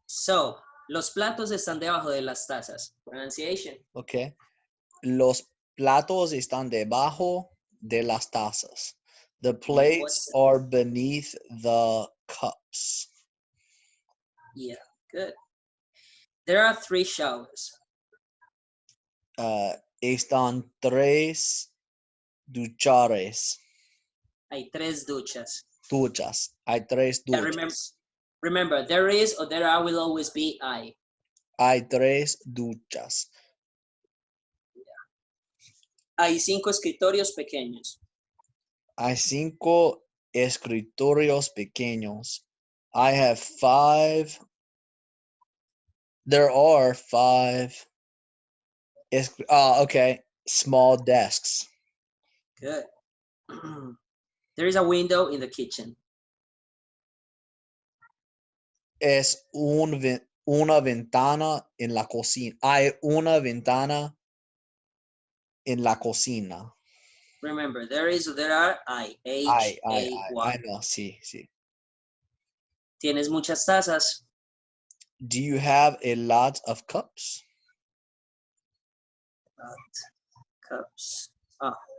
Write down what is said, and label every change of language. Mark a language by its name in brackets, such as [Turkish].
[Spanish] So, los platos están debajo de las tazas. [English] Pronunciation. Okay. [Spanish] Los platos están debajo de las tazas. [English] The plates are beneath the cups. Yeah, good. There are 3 showers. [Spanish] Están 3 duchares. Hay 3 duchas. Duchas. Hay 3 duchas. [English] Yeah, remember, there is or there are will always be I. [Spanish] Hay 3 duchas. Hay 5 escritorios pequeños. Hay 5 escritorios pequeños. [English] I have 5. There are 5. Okay. Small desks. Good. There is a window in the kitchen. [Spanish] Es una ventana en la cocina. Hay una ventana en la cocina. [English] Remember, there is or there are I. H-A-Y. I know, sí. [Spanish] Tienes muchas tazas. [English] Do you have a lot of cups? Cups. Oh.